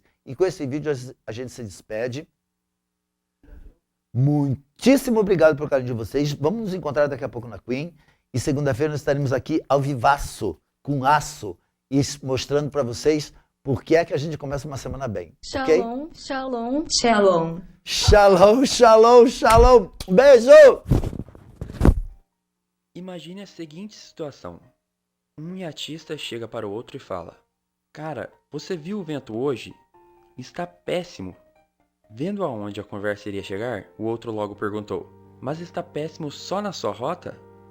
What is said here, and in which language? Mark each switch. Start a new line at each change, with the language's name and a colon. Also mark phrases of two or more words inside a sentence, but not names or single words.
Portuguese: E com esse vídeo a gente se despede. Muitíssimo obrigado pelo carinho de vocês. Vamos nos encontrar daqui a pouco na Queen. E segunda-feira nós estaremos aqui ao vivaço, com aço, e mostrando para vocês por que é que a gente começa uma semana bem. Shalom, Okay?
Hebrew: שלום, שלום. שלום, שלום, שלום.
Portuguese: Beijo! Imagine a seguinte situação. Um iatista chega para o outro e fala: Cara, você viu o vento hoje? Está péssimo. Vendo aonde a conversa iria chegar, o outro logo perguntou: Mas está péssimo só na sua rota?